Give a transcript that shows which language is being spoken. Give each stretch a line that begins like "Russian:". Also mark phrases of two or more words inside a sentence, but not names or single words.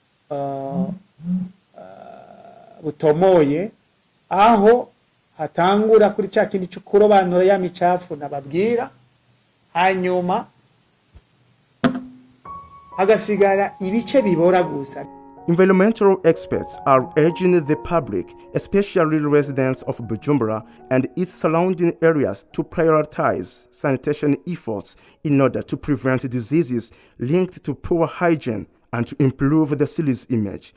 Rundi: butomoye, aho hatangura kuri cya kindi cyo kurobanura ya micafu nababwira, hanyuma hagasigara ibice bibora gusa.
English: Environmental experts are urging the public, especially residents of Bujumbura and its surrounding areas, to prioritize sanitation efforts in order to prevent diseases linked to poor hygiene and to improve the city's image.